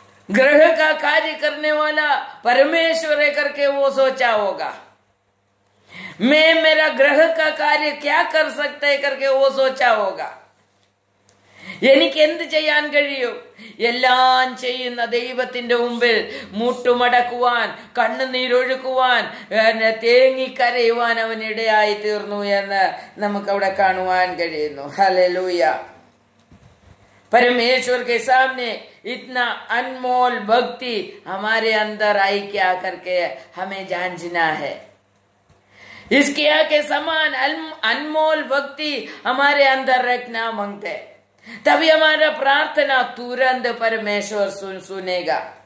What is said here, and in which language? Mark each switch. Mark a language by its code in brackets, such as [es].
[hi] ग्रह का कार्य करने वाला परमेश्वर है करके वो सोचा होगा। मैं मेरा ग्रह का कार्य क्या कर सकता है करके वो सोचा होगा। [ml] എനിക്ക് എന്ത് ചെയ്യാൻ കഴിയും? എല്ലാം ചെയ്യുന്ന ദൈവത്തിന്റെ മുമ്പിൽ മുട്ടുമടക്കുവാൻ, കണ്ണുനീരൊഴുക്കുവാൻ, തേങ്ങിക്കരയുവാൻ അവൻ ഇടയായി തീർന്നു എന്ന് നമുക്ക് അവിടെ കാണുവാൻ കഴിയുന്നു। ഹല്ലേലൂയ। [hi] परमेश्वर के सामने इतना अनमोल भक्ति हमारे अंदर आई क्या करके हमें जानना है। इसके के समान अनमोल भक्ति हमारे अंदर रखना मांगते, तभी हमारा प्रार्थना तुरंत परमेश्वर सुनेगा।